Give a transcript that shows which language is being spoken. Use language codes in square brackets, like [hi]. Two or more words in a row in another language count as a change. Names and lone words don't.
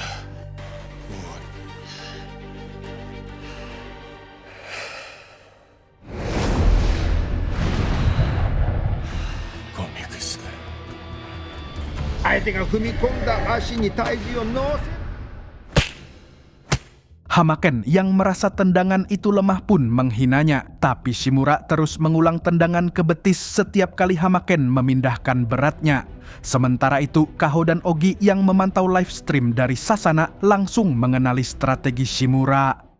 [ja] もうゴミクスか。相手が踏み込んだ足に体重を乗せ [id] Hamaken yang merasa tendangan itu lemah pun menghinanya, tapi Shimura terus mengulang tendangan ke betis setiap kali Hamaken memindahkan beratnya. Sementara itu, Kaho dan Ogi yang memantau [en] live stream [id] dari Sasana langsung mengenali strategi Shimura.